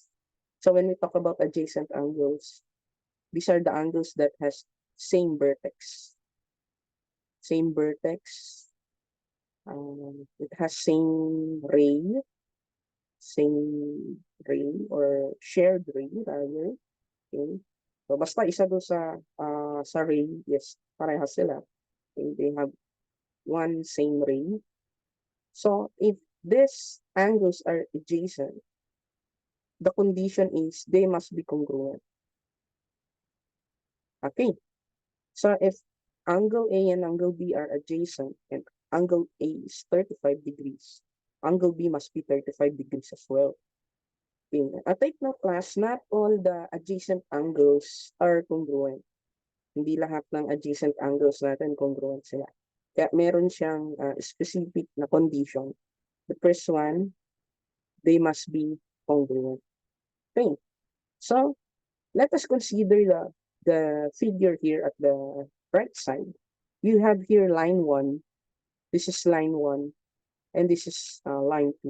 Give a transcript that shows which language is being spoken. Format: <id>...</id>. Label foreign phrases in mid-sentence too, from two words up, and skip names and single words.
<en>So when we talk about adjacent angles, these are the angles that has same vertex. Same vertex. It has same ray or shared ray rather. Okay.</en> <tl>So basta isa do sa ray, yes, parehas sila.</tl> <en>Okay. They have one same ray. So if these angles are adjacent, the condition is they must be congruent. Okay. So if angle A and angle B are adjacent and angle A is 35 degrees, angle B must be 35 degrees as well. Okay. Take note class, not all the adjacent angles are congruent.</en> <tl>Hindi lahat ng</tl> <en>adjacent angles</en> <tl>natin congruent sila. Kaya meron siyang specific na condition.</tl> <en>The first one, they must be congruent. Okay. So let us consider the figure here at the right side. You have here line 1. This is line 1. And this is line 2.</en>